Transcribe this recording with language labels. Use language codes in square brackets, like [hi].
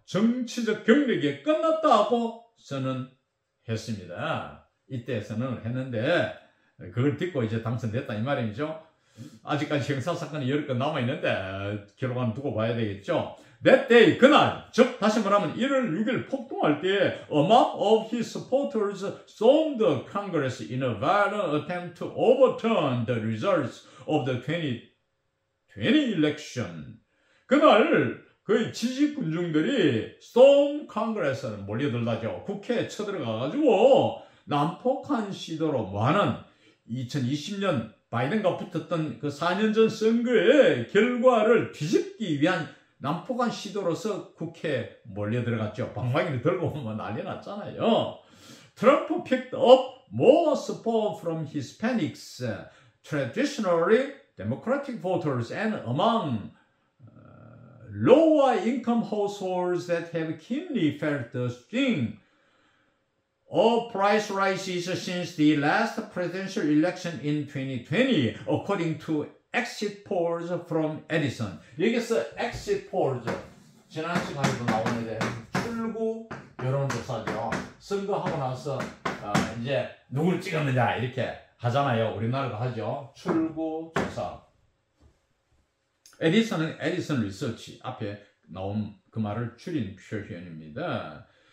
[ko] 정치적 경력이 끝났다고 선언했습니다. 이때 선언을 했는데 그걸 듣고 이제 당선됐다 이 말이죠. 아직까지 형사사건이 10건 남아있는데 결과는 두고 봐야 되겠죠. [en] That day, [ko] 그날, 즉 다시 말하면 1월 6일 폭동할 때 [en] a mob of his supporters stormed the Congress in a violent attempt to overturn the results of the 2020 election. [ko] 그날 그 지지군중들이 storm Congress를 몰려들다죠. 국회에 쳐들어가가지고 난폭한 시도로 많은 2020년 바이든과 붙었던 그 4년 전 선거의 결과를 뒤집기 위한 난폭한 시도로서 국회에 몰려들어갔죠. 방망이를 들고 오면 난리 났잖아요. [en] 트럼프 picked up more support from Hispanics, traditionally Democratic voters, and among lower income households that have keenly felt the sting of price rises since the last presidential election in 2020, according to exit polls from Edison. [ko] 여기서 exit polls, 지난 시간에도 나오는데 출구 여론조사죠. 선거하고 나서 이제 누굴 찍었느냐 이렇게 하잖아요. 우리나라도 하죠. 출구조사. 에디슨은 에디슨 리서치 앞에 나온 그 말을 줄인 표현입니다.